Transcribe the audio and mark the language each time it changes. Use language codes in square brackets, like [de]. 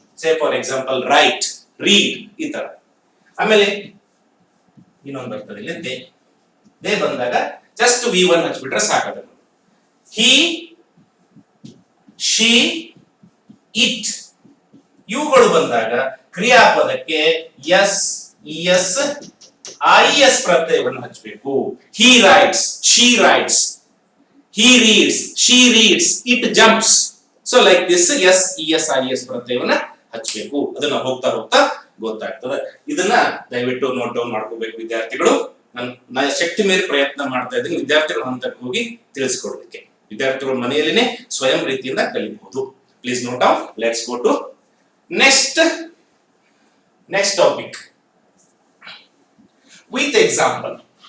[en] say for example [kn] right, read, ಈ ತರ. ಆಮೇಲೆ ಇನ್ನೊಂದು ಬರ್ತದೆ ಇಲ್ಲಿ ದೇ ಬಂದಾಗ just we one ಹಚ್ಬಿಟ್ರೆ ಸಾಕಾಗ. [en] He, she, it. [kn] ಇವುಗಳು ಬಂದಾಗ ಕ್ರಿಯಾಪದಕ್ಕೆ ಎಸ್, ಇಎಸ್, ಐಎಸ್ ಪ್ರತ್ಯಯವನ್ನು ಹಚ್ಚಬೇಕು. [en] He writes, she writes, he reads, she reads, it jumps. So like this, yes, es, is [kn] ಪ್ರತ್ಯಯವನ್ನ ಹಚ್ಚಬೇಕು. ಅದನ್ನ ಹೋಗ್ತಾ ಹೋಗ್ತಾ ಗೊತ್ತಾಗ್ತದೆ. ಇದನ್ನ ದಯವಿಟ್ಟು ನೋಟ್ ಡೌನ್ ಮಾಡ್ಕೋಬೇಕು ವಿದ್ಯಾರ್ಥಿಗಳು. ನಾನು ಶಕ್ತಿ ಮೇಲೆ ಪ್ರಯತ್ನ ಮಾಡ್ತಾ ಇದ್ದೀನಿ ವಿದ್ಯಾರ್ಥಿಗಳ ಹಂತಕ್ಕೆ ಹೋಗಿ ತಿಳಿಸ್ಕೊಡ್ಲಿಕ್ಕೆ. ವಿದ್ಯಾರ್ಥಿಗಳು ಮನೆಯಲ್ಲಿನೇ ಸ್ವಯಂ ರೀತಿಯಿಂದ ಕಲಿಬಹುದು. [en] Please note down. Let's go to next topic with example.